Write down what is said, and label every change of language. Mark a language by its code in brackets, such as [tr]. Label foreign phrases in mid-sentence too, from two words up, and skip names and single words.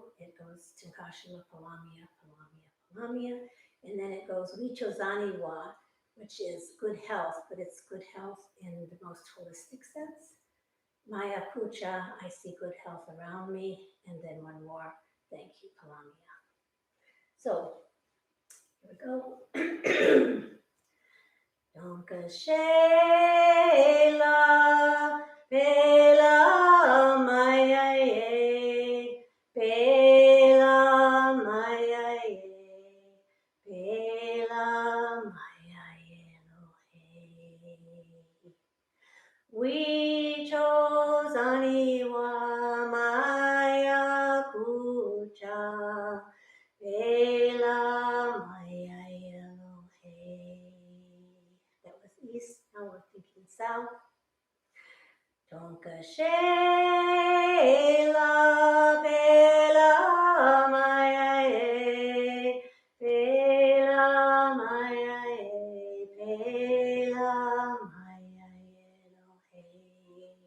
[en] It goes Tunkashala, Palamia, Palamia, Palamia, and then it goes Wichozaniwa, which is good health, but it's good health in the most holistic sense. Maya Kucha, I see good health around me, and then one more, thank you, Palamia. So, here we go. Donka Shela, Pela Maya ye, Pela Maya ye, Pela Maya ye no he. We chose Aniwa Maya Kucha, Pela Maya Elohe. That was east, now we're thinking south. Tonka Shela, Pela Maya e, Pela Maya e, Pela Maya Elohe.